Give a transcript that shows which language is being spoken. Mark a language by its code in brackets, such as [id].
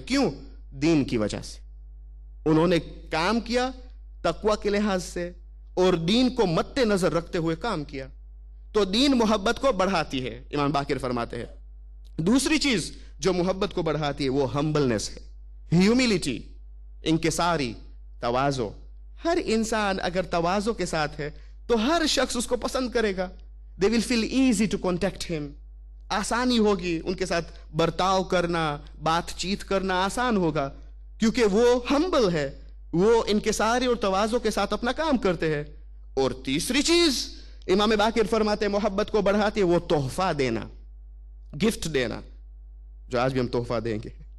[ur] کیوں؟ دین کی وجہ سے. انہوں نے کام کیا تقوی کے لحاظ سے اور دین کو مد نظر رکھتے ہوئے کام کیا. تو دین محبت کو بڑھاتی ہے، امام باقر فرماتے ہیں. دوسری چیز جو محبت کو بڑھاتی ہے وہ ہمبلنس ہے, ہیوملٹی, انکساری, تواضع. ہر انسان اگر تواضع کے ساتھ ہے تو ہر شخص اس کو پسند کرے گا. [en] they will feel easy to contact him. [ur] آسانی ہوگی ان کے ساتھ برتاؤ کرنا, بات چیت کرنا آسان ہوگا, کیونکہ وہ ہمبل ہے, وہ انکساری اور تواضع کے ساتھ اپنا کام کرتے ہیں. اور تیسری چیز امام باقر فرماتے ہیں محبت کو بڑھاتی ہے وہ تحفہ دینا, گفٹ دینا, جو آج بھی ہم تحفہ دیں گے.